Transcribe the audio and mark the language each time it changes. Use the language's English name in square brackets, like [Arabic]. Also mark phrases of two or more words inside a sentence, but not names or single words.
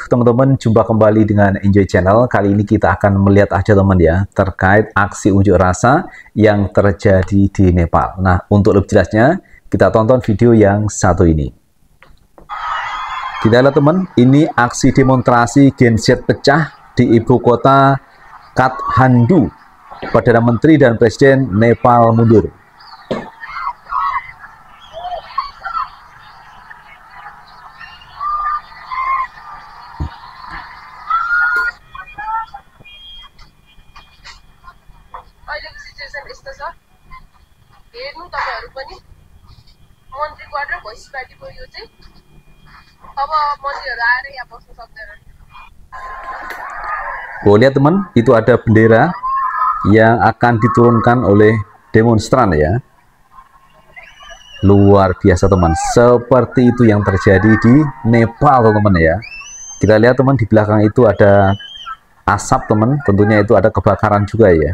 [Indonesian] Teman-teman, jumpa kembali dengan Enjoy Channel. Kali ini kita akan melihat aja teman ya, terkait aksi unjuk rasa yang terjadi di Nepal. Nah, untuk lebih jelasnya, kita tonton video yang satu ini. Kita lihat teman, ini aksi demonstrasi Gen Z pecah di ibu kota Kathmandu. Perdana Menteri dan Presiden Nepal mundur. [Nepali] अहिलेको सिचुएसन यस्तो छ, हेर्नु तपाईहरु पनि मन्त्री क्वार्टर भइसकेको यो चाहिँ अब मन्त्रीहरु आएर यहाँ बस्न सक्दैनन्। [Indonesian] Lihat teman, itu ada bendera yang akan diturunkan oleh demonstran ya. Luar biasa teman, seperti itu yang terjadi di Nepal teman ya. Kita lihat teman, di belakang itu ada asap teman, tentunya itu ada kebakaran juga ya.